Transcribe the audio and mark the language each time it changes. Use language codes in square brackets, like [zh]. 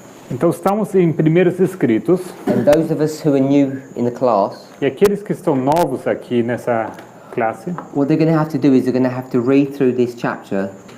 [pt] Então estamos em Primeiros Escritos, [en] and those of us who are new in the class, [pt] e aqueles que estão novos aqui nessa classe, [en] what they're going to have to do is they're going to have to read through this chapter